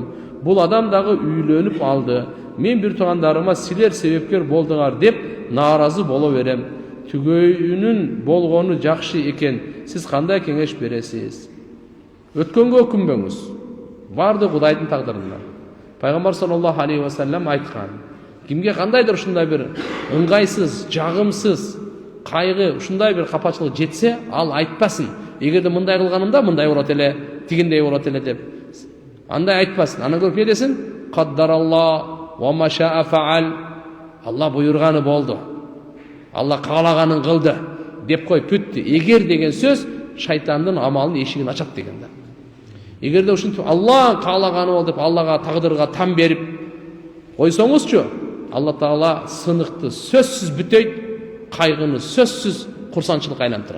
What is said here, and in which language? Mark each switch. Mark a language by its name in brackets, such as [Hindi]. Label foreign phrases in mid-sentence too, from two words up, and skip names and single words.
[Kyrgyz] Бул адам дагы үйлөнүп алды. Мен бир туугандарыма силер себепкер болдуңар деп нааразы боло берем. Түгөйүнүн болгону жакшы экен. Сиз кандай кеңеш бересиз? Өткөнгө өкүнбөңүз. Барды Кудайдын тагдырында. Пайгамбар [Arabic] صلى الله عليه وسلم [Kyrgyz] айткан. Кимге кандайдыр ушундай бир ыңгайсыз, жагымсыз, кайгы, ушундай бир капачылык жетсе, ал айтпасын. Эгерде мындай кылганымда мындай болот эле, тигиндей болот эле деп. Андай айтпасын. Анан көрүп не десин? [Arabic] قدر الله وما شاء فعل. [Kyrgyz] Алла буйрганы болду. Алла каалаганын кылды деп кой, бүттү. Эгер деген сөз шайтандын амалынын эшигин ачат деген да. Эгерде ушинтип Алла каалаганы болду деп Аллага тагдырга там берип койсоңузчу, Алла Таала сыныкты сөзсүз бүтөйт, кайгыны сөзсүз курсанчылыкка айлантырат.